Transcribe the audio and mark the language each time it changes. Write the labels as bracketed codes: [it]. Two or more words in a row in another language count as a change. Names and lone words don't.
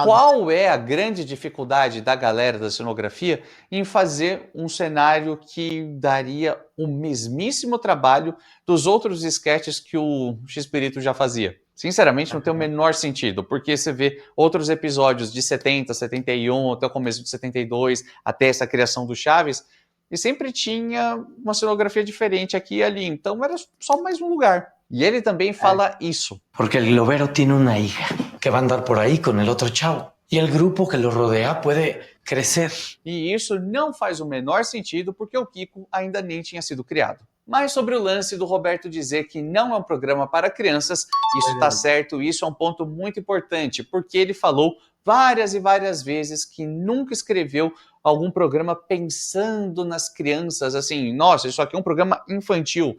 [pt] qual é a grande dificuldade da galera da cenografia em fazer um cenário que daria o mesmíssimo trabalho dos outros sketches que o X-Pirito já fazia? Sinceramente, não tem o menor sentido, porque você vê outros episódios de 70, 71, até o começo de 72, até essa criação do Chaves, e sempre tinha uma cenografia diferente aqui e ali, então era só mais um lugar. [es] Y él también [pt] fala isso. [es] Porque el globero tiene una hija que va a andar por ahí con el otro chavo. Y el grupo que lo rodea puede crecer. [pt] E isso não faz o menor sentido porque o Kiko ainda nem tinha sido criado. Mas sobre o lance do Roberto dizer que não é um programa para crianças, isso está certo, isso é um ponto muito importante, porque ele falou várias e várias vezes que nunca escreveu algum programa pensando nas crianças, assim, nossa, isso aqui é um programa infantil.